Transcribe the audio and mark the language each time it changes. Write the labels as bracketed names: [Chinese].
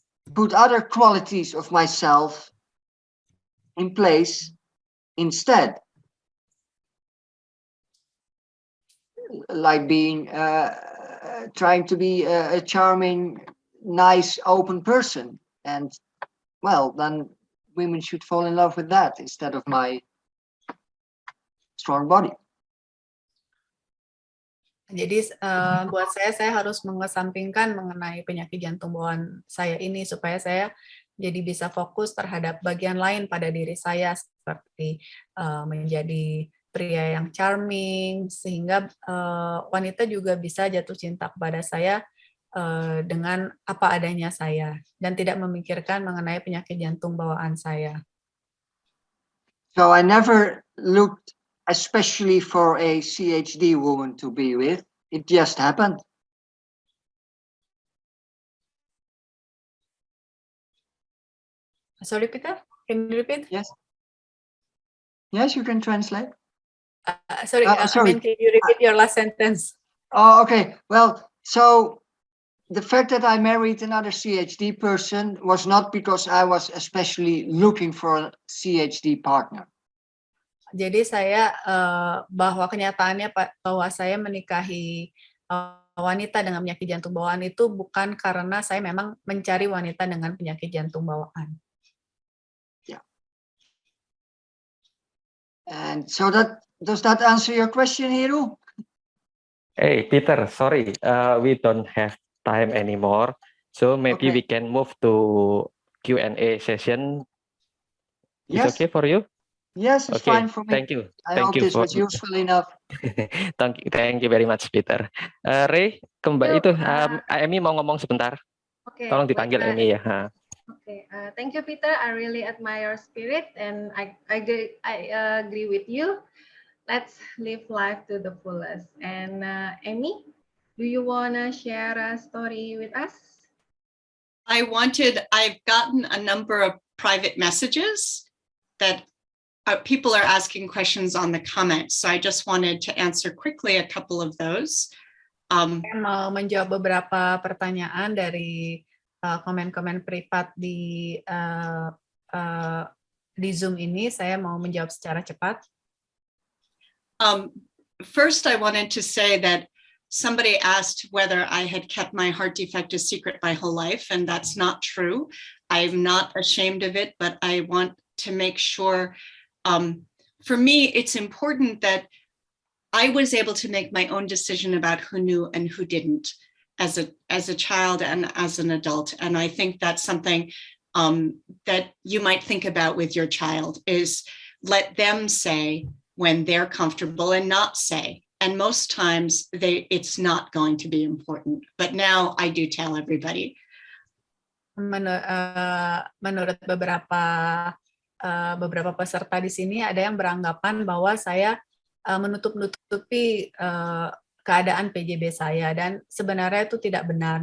[English] put other qualities of myself in place instead, like being trying to be a charming, nice, open person, and well, then women should fall in love with that instead of my strong body. [Indonesian] Jadi buat saya harus mengesampingkan mengenai penyakit jantung bawaan saya ini supaya saya jadi bisa fokus terhadap bagian lain pada diri saya seperti menjadi pria yang charming sehingga wanita juga bisa jatuh cinta kepada saya dengan apa adanya saya dan tidak memikirkan mengenai penyakit jantung bawaan saya. [English] So I never looked especially for a CHD woman to be with. It just happened. Sorry, Peter, can you repeat? Yes. Yes, you can translate. Sorry, sorry. I mean, can you repeat your last sentence? Oh, okay. Well, so the fact that I married another CHD person was not because I was especially looking for a CHD partner. [Indonesian] Jadi saya bahwa kenyataannya bahwa saya menikahi wanita dengan penyakit jantung bawaan itu bukan karena saya memang mencari wanita dengan penyakit jantung bawaan. [English] Yeah. And so does that answer your question, Heru? Hey, Peter, sorry, we don't have time anymore. So maybe we can move to Q&A session. It's okay for you? Yes, it's fine for me. Thank you. I hope this was useful enough. Thank you very much, Peter. [Indonesian] Ray, itu Amy mau ngomong sebentar. Tolong dipanggil Amy ya. [English] Okay, thank you, Peter. I really admire your spirit, and I agree with you. Let's live life to the fullest. And Amy, do you wanna share a story with us? I've gotten a number of private messages that people are asking questions on the comments. So I just wanted to answer quickly a couple of those. [Indonesian] Saya mau menjawab beberapa pertanyaan dari komen-komen privat di Zoom ini. Saya mau menjawab secara cepat. [English] First, I wanted to say that somebody asked whether I had kept my heart defect a secret my whole life, and that's not true. I'm not ashamed of it, but I want to make sure, for me, it's important that I was able to make my own decision about who knew and who didn't as a child and as an adult. And I think that's something that you might think about with your child, is let them say when they're comfortable and not say. And most times it's not going to be important. But now I do tell everybody. [Indonesian] Menurut beberapa peserta di sini ada yang beranggapan bahwa saya menutup-nutupi keadaan PJB saya, dan sebenarnya itu tidak benar.